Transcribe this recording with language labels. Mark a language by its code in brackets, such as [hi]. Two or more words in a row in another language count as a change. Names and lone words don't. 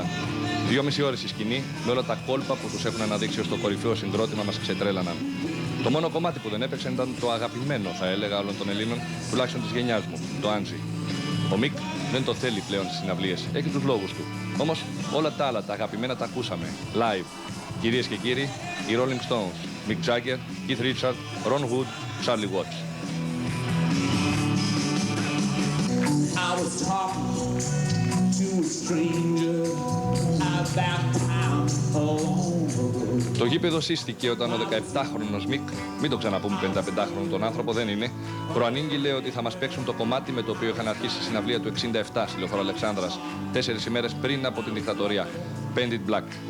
[el] 2,5 ώρες στη σκηνή, με όλα τα κόλπα που τους έχουν αναδείξει ως το κορυφαίο συγκρότημα μας ξετρέλαναν. Το μόνο κομμάτι που δεν έπαιξαν ήταν το αγαπημένο, θα έλεγα, όλων των Ελλήνων, τουλάχιστον της γενιάς μου, το Άντζι. Ο Μικ δεν το θέλει πλέον στις συναυλίες, έχει τους λόγους του. Όμως όλα τα άλλα, τα αγαπημένα τα ακούσαμε, live. Κυρίες και κύριοι, οι Rolling Stones, Mick Jagger, Keith Richards, Ron Wood, Charlie Watts. [en] I was talking to a stranger about town alone. [el] Το γήπεδο σύστηκε όταν ο 17χρονος Μικ, μην το ξαναπούμε 55χρονο τον άνθρωπο, δεν είναι, προανήγγειλε ότι θα μας παίξουν το κομμάτι με το οποίο είχαν αρχίσει η συναυλία του 67 στη Λεωφόρο Αλεξάνδρας, 4 ημέρες πριν από την δικτατορία. Painted Black.